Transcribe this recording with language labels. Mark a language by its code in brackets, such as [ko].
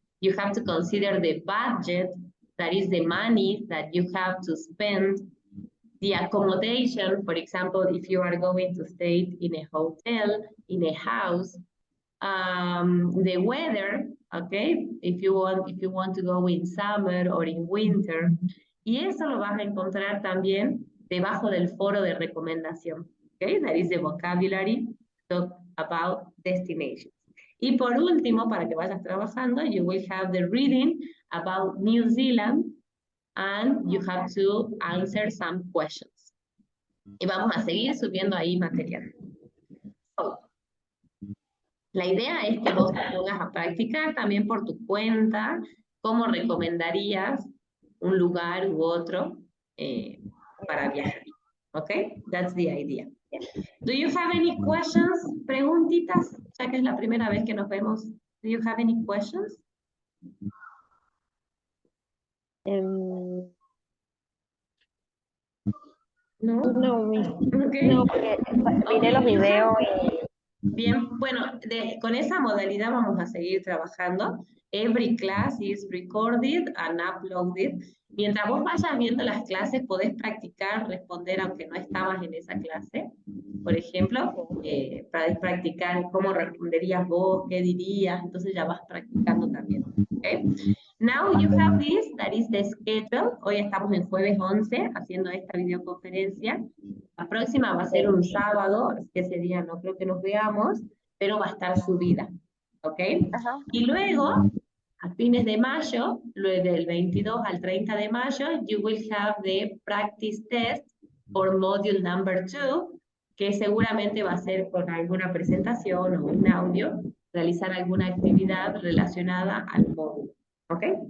[en] You have to consider the budget, that is the money that you have to spend. The accommodation, for example, if you are going to stay in a hotel, in a house. The weather, okay, if you want to go in summer or in winter. [es] Y eso lo vas a encontrar también debajo del foro de recomendación. [en] Okay, that is the vocabulary talk about destinations. [es] Y por último, para que vayas trabajando, [en] you will have the reading about New Zealand and you have to answer some questions. [es] Y vamos a seguir subiendo ahí material. So, la idea es que vos te pongas a practicar también por tu cuenta cómo recomendarías un lugar u otro para viajar. [en] Okay, that's the idea. Do you have any questions? [es] Preguntitas, ya que es la primera vez que nos vemos. [en] Do you have any questions? [es] No. No, [en] Okay. [es] no, porque miré los videos y Bien, bueno, con esa modalidad vamos a seguir trabajando. [en] Every class is recorded and uploaded. [es] Mientras vos vayas viendo las clases, podés practicar, responder aunque no estabas en esa clase. Por ejemplo, podés practicar cómo responderías vos, qué dirías, entonces ya vas practicando también. [en] Okay? Now you have this, that is the schedule. [es] Hoy estamos en jueves 11 haciendo esta videoconferencia. La próxima va a ser un sábado, así que ese día no creo que nos veamos, pero va a estar subida, ¿ok? ajá. Y luego, a fines de mayo, luego del 22 al 30 de mayo, [en] you will have the practice test for module number 2, [es] que seguramente va a ser con alguna presentación o un audio, realizar alguna actividad relacionada al módulo, ¿ok?